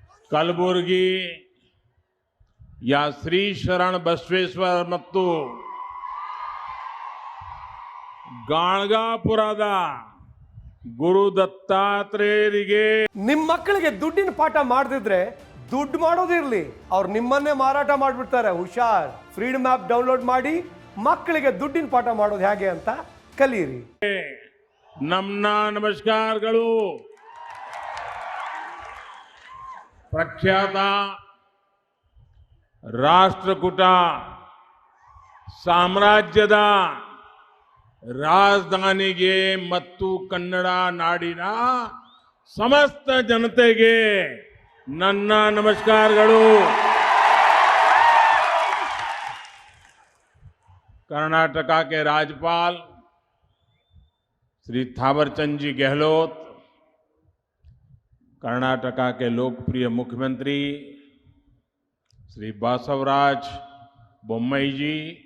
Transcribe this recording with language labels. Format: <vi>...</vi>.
<hi>कलबुर्गी या श्री शरण बसवेश्वर</hi> <kn>ಮತ್ತು ಗಾಣಗಾಪುರದ ಗುರು ದತ್ತಾತ್ರೇಯರಿಗೆ ನಿಮ್ಮ ಮಕ್ಕಳಿಗೆ ದುಡ್ಡಿನ ಪಾಠ ಮಾಡದಿದ್ರೆ ದುಡ್ಡು ಮಾಡೋದಿರ್ಲಿ, ಅವ್ರು ನಿಮ್ಮನ್ನೇ ಮಾರಾಟ ಮಾಡಿಬಿಡ್ತಾರೆ. ಹುಷಾರ್. ಫ್ರೀಡಮ್ ಆಪ್ ಡೌನ್ಲೋಡ್ ಮಾಡಿ ಮಕ್ಕಳಿಗೆ ದುಡ್ಡಿನ ಪಾಠ ಮಾಡೋದು ಹೇಗೆ ಅಂತ ಕಲಿಯಿರಿ. ನಮ್ಮ ನಮಸ್ಕಾರಗಳು. ಪ್ರಖ್ಯಾತ ರಾಷ್ಟ್ರಕೂಟ ಸಾಮ್ರಾಜ್ಯದ ರಾಜಧಾನಿಗೆ ಮತ್ತು ಕನ್ನಡ ನಾಡಿನ ಸಮಸ್ತ ಜನತೆಗೆ ನನ್ನ ನಮಸ್ಕಾರಗಳು.</kn> <hi>कर्नाटक के राज्यपाल श्री थावरचंद जी गहलोत, कर्नाटक के लोकप्रिय मुख्यमंत्री श्री बासवराज बोम्मई जी,</hi>